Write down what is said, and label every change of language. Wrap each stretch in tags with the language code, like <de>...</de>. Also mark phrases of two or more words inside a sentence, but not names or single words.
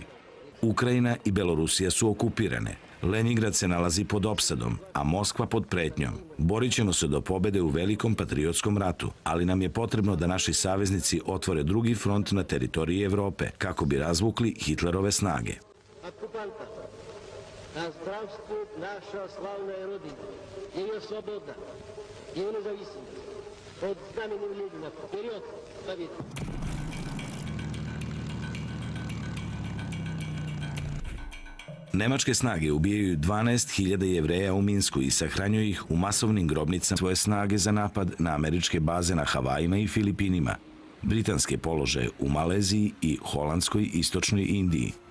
<sr>Ukrajina i Belorusija su okupirane, Leningrad se nalazi pod opsadom, a Moskva pod pretnjom. Borit ćemo se do pobede u velikom patriotskom ratu, ali nam je potrebno da naši saveznici otvore drugi front na teritoriji Evrope, kako bi razvukli Hitlerove snage.</sr> <ru>Оккупанта, да здравствует наша славная Родина, ее свобода, ее независимость. Под знаменем Ленина вперед, победа!</ru> <sr>Nemačke snage ubijaju 12.000 Jevreja u Minsku i sahranjuju ih u masovnim grobnicama svoje snage za napad na američke baze na Havajima i Filipinima, britanske položaje u Maleziji i holandskoj istočnoj Indiji.</sr>